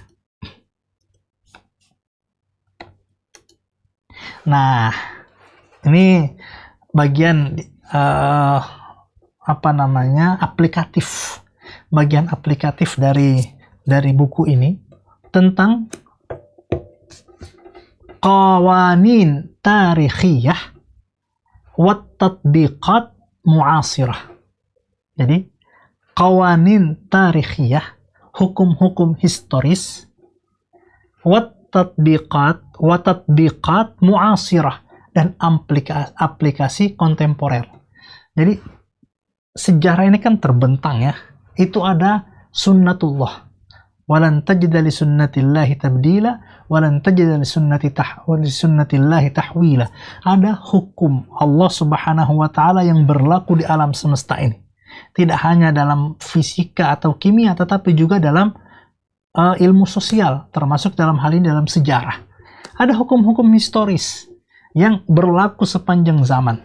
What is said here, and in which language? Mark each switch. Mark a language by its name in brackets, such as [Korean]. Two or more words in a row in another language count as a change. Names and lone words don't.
[Indonesian] Nah, ini bagian aplikatif, bagian aplikatif dari buku ini tentang [Arabic] قوانين تاريخية وتطبيقات معاصرة. [Indonesian] Jadi [Arabic] قوانين تاريخية, [Indonesian] hukum-hukum historis, [Arabic] وتطبيقات معاصرة, [Indonesian] dan aplikasi kontemporer. Jadi sejarah ini kan terbentang ya. Itu ada sunnatullah. [Arabic] ولن تجد لسنة الله تبديلا ولن تجد لسنة الله تحويلا. [Indonesian] Ada hukum Allah [Arabic] سبحانه وتعالى [Indonesian] yang berlaku di alam semesta ini. Tidak hanya dalam fisika atau kimia, tetapi juga dalam ilmu sosial, termasuk dalam hal ini dalam sejarah. Ada hukum-hukum historis yang berlaku sepanjang zaman.